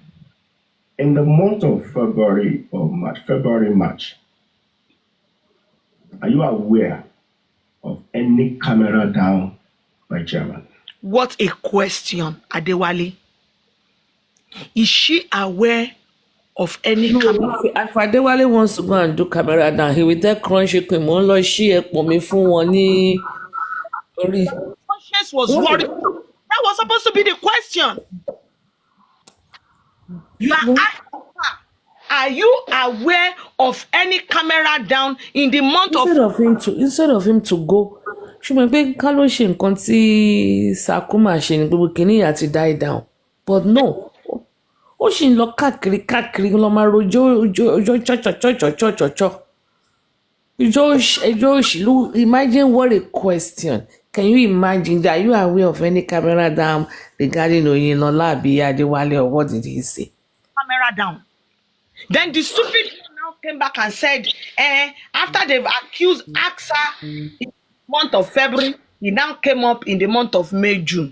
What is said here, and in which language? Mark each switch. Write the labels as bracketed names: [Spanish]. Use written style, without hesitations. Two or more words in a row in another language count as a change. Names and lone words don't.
[English] In the month of February, March, are you aware of any camera down by chairman? What a question, Adewale. Is she aware of any camera? If Adewale wants to go and do camera down, he will tell Crunchy Queen, [Yoruba] mo ń lọ ṣí ẹ̀pọ̀ mi fún wọn ní orí. [English] Conscience was worried. That was supposed to be the question. You are asking her, are you aware of any camera down in the month Instead of him to go, [Yoruba] ṣùgbọ́n pé ká ló ṣe nǹkan tí Sakuma ṣe ni gbogbo kìíní yà ti [English] die down, but no, [Yoruba] ó sì ń lọ káàkiri lọ máa rojọ́ chọ́chọ́chọ́chọ́chọ́. Ẹjọ́ òṣèlú, [English] imagine what a question. Can you imagine that? Are you aware of any camera down regarding Oyinlola àbí Adewale, or what did he say? Camera down. Then the stupid man now came back and said, after they've accused AXA in the month of February, he now came up in the month of May, June.